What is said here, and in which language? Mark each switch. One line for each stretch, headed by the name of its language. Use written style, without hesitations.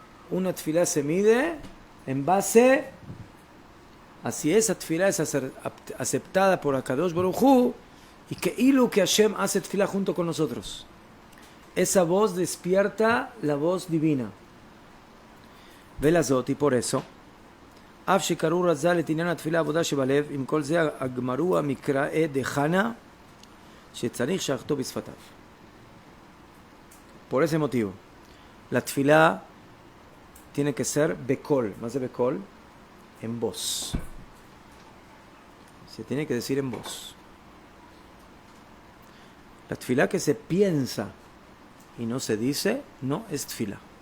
Spanish: Una tefilá se mide en base a si esa tefilá es aceptada por Akadosh Baruj Hu y que Hashem hace tefilá junto con nosotros. Esa voz despierta la voz divina.
Hebrew: ולזאת,
Spanish: y por eso,
Hebrew: אף שקראו רז"ל את עניין התפילה עבודה שבלב, עם כל זה הגמרו המקראי דחנה שצריך שכתוב בשפתיו.
Spanish: Por ese motivo, la tefilá tiene que ser bekol. ¿Más de bekol? En voz. Se tiene que decir en voz. La tefilá que se piensa y no se dice, no es tefilá.